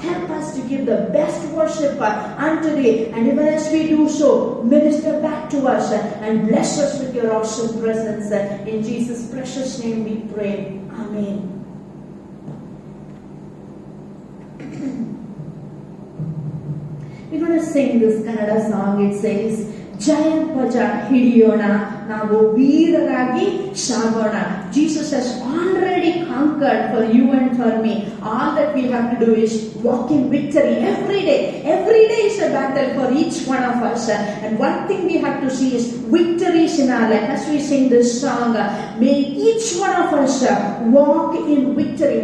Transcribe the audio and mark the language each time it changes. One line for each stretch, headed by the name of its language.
English: Help us to give the best worship unto Thee, and even as we do so, minister back to us and bless us with Your awesome presence. In Jesus' precious name we pray. Amen. We're going to sing this Kannada song. It says,
Kannada: ಜಯ ಧ್ವಜ ಹಿಡಿಯೋಣ, ನಾವು ವೀರರಾಗಿ ಸಾಗೋಣ.
English: Jesus has already conquered for you and for me. All that we have to do is walk in victory every day. Every day is a battle for each one of us. And one thing we have to see is victories in our life. As we sing this song, may each one of us walk in victory.